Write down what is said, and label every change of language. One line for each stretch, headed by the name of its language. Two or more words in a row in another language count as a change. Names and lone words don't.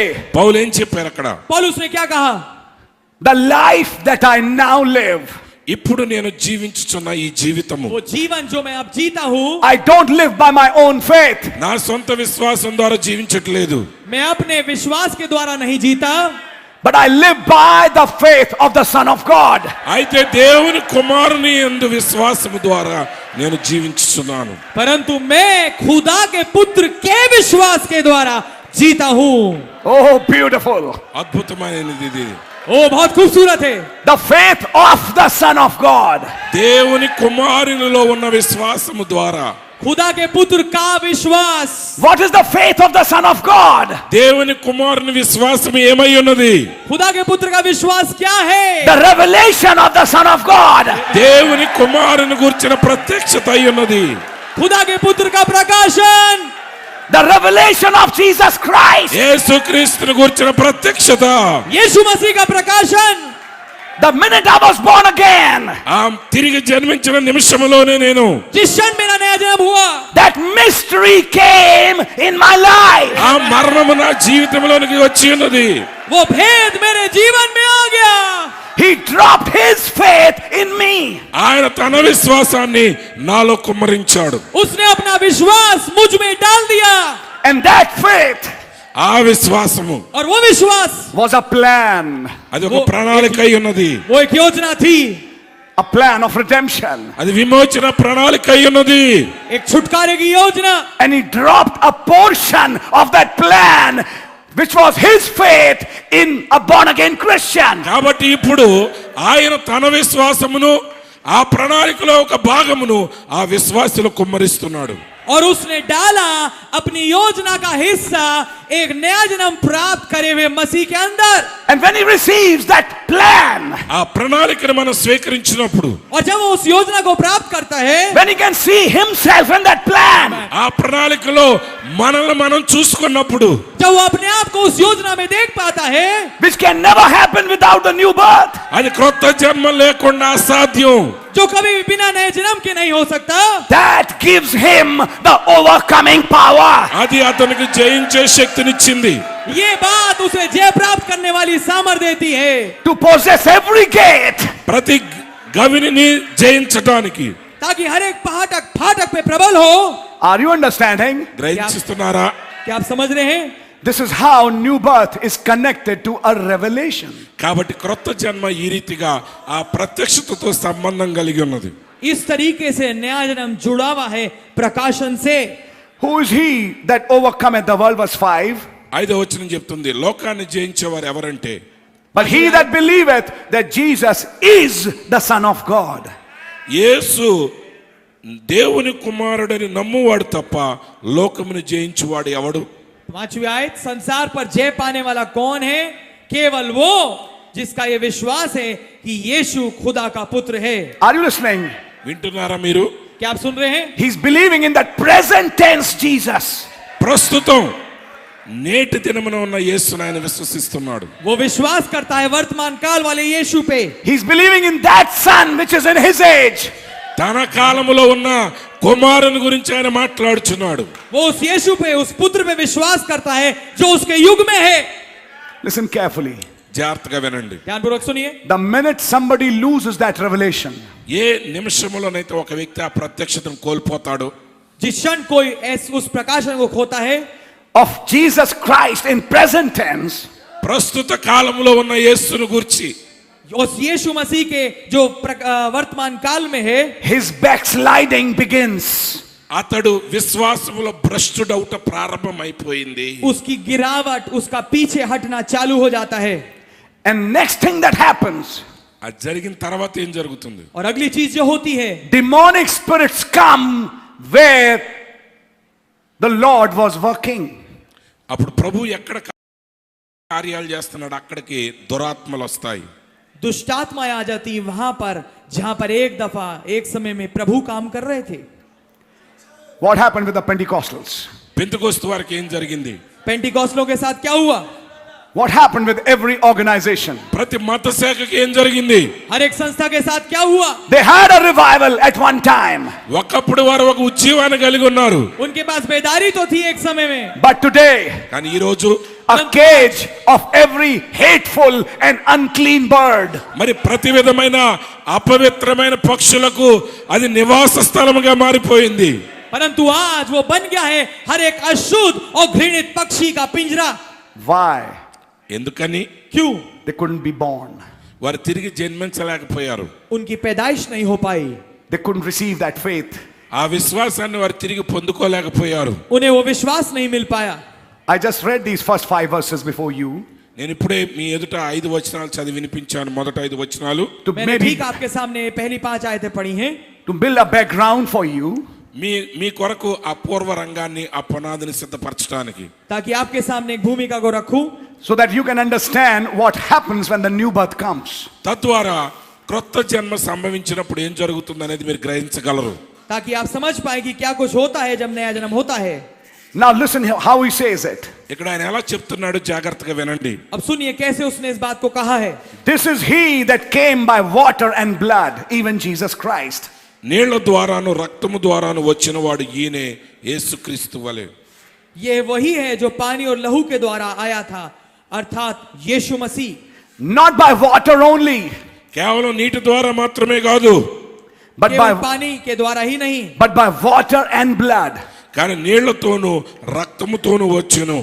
Telugu: పౌలు ఏం చెప్పారు అక్కడ?
Hindi: पौलुस ने क्या कहा?
English: The life that I now live,
Telugu: ఇప్పుడు నేను జీవించుచున్న ఈ జీవితము
Hindi: वो जीवन जो मैं अब जीता हूँ,
English: I don't live by my own faith.
Telugu: నా సొంత విశ్వాసం ద్వారా జీవించట్లేదు,
Hindi: मैं अपने विश्वास के द्वारा नहीं जीता,
English: But I live by the faith of the Son of God.
Telugu: అయితే దేవుని కుమారుని యందు విశ్వాసము ద్వారా నేను జీవించుచున్నాను.
Hindi: परंतु मैं खुदा के पुत्र के विश्वास के द्वारा जीता हूँ।
English: Oh, beautiful.
Telugu: అద్భుతమైనది ఇది.
Hindi: ओ बहुत खूबसूरत है।
English: The faith of the Son of God.
Telugu: దేవుని కుమారునిలో ఉన్న విశ్వాసము ద్వారా
Hindi: खुदा के पुत्र का विश्वास।
English: What is the faith of the Son of God?
Telugu: దేవుని కుమారుని విశ్వాసం ఏమై ఉన్నది?
Hindi: खुदा के पुत्र का विश्वास क्या है?
English: The revelation of the Son of God.
Telugu: దేవుని కుమారుని గురించిన ప్రత్యక్షత అయి ఉన్నది.
Hindi: खुदा के पुत्र का प्रकाशन।
English: The revelation of Jesus Christ.
Telugu: యేసుక్రీస్తుని గురించిన ప్రత్యక్షత.
Hindi: यीशु मसीह का प्रकाशन।
English: The minute I was born again,
Telugu: ఆ తిరిగి జన్మించిన నిమిషంలోనే నేను
Hindi: जिस क्षण मेरा नया जन्म हुआ,
English: that mystery came in my life.
Telugu: ఆ మరణము నా జీవితంలోనికి వచ్చి ఉన్నది.
Hindi: वो भेद मेरे जीवन में आ गया।
English: He dropped his faith in me.
Telugu: ఆయన తన విశ్వాసాన్ని నాలో కుమ్మరించాడు.
Hindi: उसने अपना विश्वास मुझ में डाल दिया।
English: And that faith
Telugu: ఆ విశ్వాసము
Hindi: और वो विश्वास
English: was a plan.
Telugu: అది ఒక ప్రణాళిక అయి ఉన్నది.
Hindi: वो एक योजना थी,
English: A plan of redemption.
Telugu: అది విమోచన ప్రణాళిక అయి ఉన్నది.
Hindi: एक छुटकारे की योजना।
English: And he dropped a portion of that plan, which was his faith in a born again Christian.
Telugu: కాబట్టి ఇప్పుడు ఆయన తన విశ్వాసమును ఆ ప్రణాళికలో ఒక భాగమును ఆ విశ్వాసులు కుమ్మరిస్తున్నాడు.
Hindi: और उसने डाला अपनी योजना का हिस्सा एक नया जन्म प्राप्त करे हुए मसीह के अंदर।
English: And when he receives that plan,
Telugu: ఆ ప్రణాళికను మనం స్వీకరించినప్పుడు,
Hindi: और जब वो उस योजना को प्राप्त करता है,
English: when he can see himself in that plan,
Telugu: ఆ ప్రణాళికలో మనల్ని మనం చూసుకున్నప్పుడు,
Hindi: जब वो अपने आप को उस योजना में देख पाता है,
English: which can never happen without the new birth,
Telugu: అది క్రొత్త జన్మ లేకుండా అసాధ్యం.
Hindi: जो कभी भी बिना नए जन्म के नहीं हो सकता,
English: that gives him the overcoming power.
Telugu: అది అతనికి జయించే శక్తినిచ్చింది.
Hindi: ये बात उसे जय प्राप्त करने वाली सामर्थ देती है,
English: To possess every gate.
Telugu: ప్రతి గవిని జయించడానికి.
Hindi: ताकि हर एक फाटक पे प्रबल हो।
English: Are you understanding?
Telugu: గ్రహిస్తున్నారా?
Hindi: क्या आप समझ रहे हैं?
English: This is how new birth is connected to a revelation.
Telugu: కాబట్టి క్రొత్త జన్మ ఈ రీతిగా ఆ ప్రత్యక్షతతో సంబంధం కలిగి ఉన్నది.
Hindi: इस तरीके से नया जन्म जुड़ा हुआ है प्रकाशन से।
English: Who is he that overcometh the world? Verse 5.
Telugu: 5వ వచనం చెప్తుంది, లోకాన్ని జయించేవారు ఎవరంటే,
English: But he that believeth that Jesus is the Son of God.
Telugu: యేసు దేవుని కుమారుడని నమ్మువాడు తప్ప లోకమును జయించువాడు ఎవడు?
Hindi: 5वीं आयत, संसार पर जय पाने वाला कौन है? केवल वो जिसका ये विश्वास है कि यीशु खुदा का पुत्र है।
English: Are you listening?
Telugu: వింటున్నారా మీరు?
Hindi: क्या आप सुन रहे हैं?
English: He's believing in that present tense Jesus.
Telugu: ప్రస్తుతం నేటి దినమున ఉన్న యేసుని ఆయన విశ్వసిస్తున్నాడు.
Hindi: वो विश्वास करता है वर्तमान काल वाले यीशु पे।
English: He's believing in that son which is in his age.
Telugu: తన కాలములో ఉన్న కుమారుని గురించి ఆయన మాట్లాడుచున్నాడు.
Hindi: वो उस यीशु पे, उस पुत्र पे विश्वास करता है जो उसके युग में है।
English: Listen carefully.
Telugu: జాగ్రత్తగా వినండి.
Hindi: ध्यानपूर्वक सुनिए।
English: The minute somebody loses that revelation,
Telugu: ఏ నిమిషంలోనైతే ఒక వ్యక్తి ఆ ప్రత్యక్షతను కోల్పోతాడో,
Hindi: जिस क्षण कोई उस प्रकाशन को खोता है
English: of Jesus Christ in present tense,
Telugu: ప్రస్తుత కాలంలో ఉన్న యేసును గురించి,
Hindi: उस यीशु मसीह के जो वर्तमान काल में है,
English: his backsliding begins.
Telugu: అతడు విశ్వాసములో భ్రష్టుడౌట ప్రారంభమైపోయింది.
Hindi: उसकी गिरावट, उसका पीछे हटना चालू हो जाता है।
English: And next thing that happens,
Telugu: అది జరిగిన తర్వాత ఏం జరుగుతుంది?
Hindi: और अगली चीज जो होती है,
English: demonic spirits come where the Lord was working.
Telugu: అప్పుడు ప్రభు ఎక్కడ కార్యాలు చేస్తున్నాడు అక్కడికి దురాత్మలు వస్తాయి.
Hindi: दुष्टात्माएं आ जाती वहां पर जहां पर एक दफा एक समय में प्रभु काम कर रहे थे।
English: What happened with the Pentecostals?
Telugu: పెంతెకొస్తు వారికి ఏం జరిగింది?
Hindi: पेंटिकॉस्टलों के साथ क्या हुआ?
English: What happened with every organization?
Telugu: ప్రతి మత శాఖకి ఏం జరిగింది?
Hindi: हर एक संस्था के साथ क्या हुआ?
English: They had a revival at one time.
Telugu: ఒకప్పుడు వారు ఒక ఉజ్జీవాన్ని కలిగి ఉన్నారు.
Hindi: उनके पास बेदारी तो थी एक समय में,
English: But today,
Telugu: కానీ ఈ రోజు
English: a cage of every hateful and unclean bird.
Telugu: మరి ప్రతి విధమైన అపవిత్రమైన పక్షులకు అది నివాస స్థలముగా మారిపోయింది.
Hindi: परंतु आज वो बन गया है हर एक अशुद्ध और घृणित पक्षी का पिंजरा।
English: Why?
Telugu: ఎందుకని?
Hindi: क्यों?
English: They couldn't be born.
Telugu: వారు తిరిగి జన్మించలేకపోయారు.
Hindi: उनकी पैदाइश नहीं हो पाई,
English: They couldn't receive that faith.
Telugu: ఆ విశ్వాసాన్ని వారు తిరిగి పొందుకోలేకపోయారు.
Hindi: उन्हें वो विश्वास नहीं मिल पाया।
English: I just read these first 5 verses before you
Telugu: నేను ఇప్పుడే మీ ఎదుట 5 వచనాలు చదివి వినిపించాను. మొదటి 5 వచనాలు
English: to
Hindi: मैंने
English: maybe
Hindi: ठीक आपके सामने पहली 5 आयतें पढ़ी हैं,
English: to build a background for you,
Telugu: మీ కొరకు ఆ పూర్వ రంగాన్ని, ఆ పునాదిని సిద్ధపరచడానికి,
Hindi: ताकि आपके सामने एक भूमिका को रखूं,
English: so that you can understand what happens when the new birth comes.
Telugu: తద్వారా క్రొత్త జన్మ సంభవించినప్పుడు ఏం జరుగుతుంది అనేది మీరు గ్రహించగలరు.
Hindi: ताकि आप समझ पाए कि क्या कुछ होता है जब नया जन्म होता है।
English: Now listen here how he says it.
Telugu: ఇక్కడ ఆయన ఎలా చెప్తున్నాడు జాగ్రత్తగా వినండి.
Hindi: अब सुनिए कैसे उसने इस बात को कहा है।
English: This is he that came by water and blood, even Jesus Christ.
Telugu: నీళ్ల ద్వారాను రక్తము ద్వారాను వచ్చిన వాడు ఈయనే, యేసుక్రీస్తు వలె.
Hindi: ये वही है जो पानी और लहू के द्वारा आया था, अर्थात यीशु मसीह।
English: Not by water only,
Telugu: కేవలం నీటి ద్వారా మాత్రమే కాదు,
English: but
Hindi: केवल
English: by
Hindi: पानी के द्वारा ही नहीं,
English: water and blood.
Telugu: కానీ నీళ్లతోనూ రక్తముతోనూ వచ్చును.